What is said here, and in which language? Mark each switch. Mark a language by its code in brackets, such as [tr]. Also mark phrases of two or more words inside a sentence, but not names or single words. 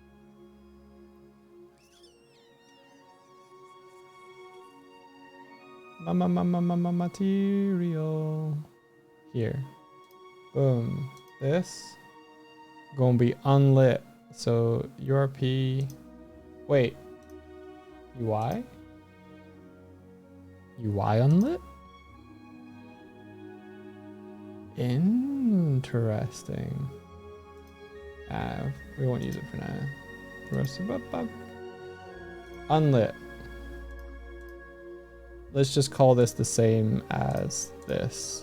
[en] Material. Here. Boom. This gonna be unlit. So URP. Wait. UI? UI unlit? Interesting. We won't use it for now. Unlit. Let's just call this the same as this.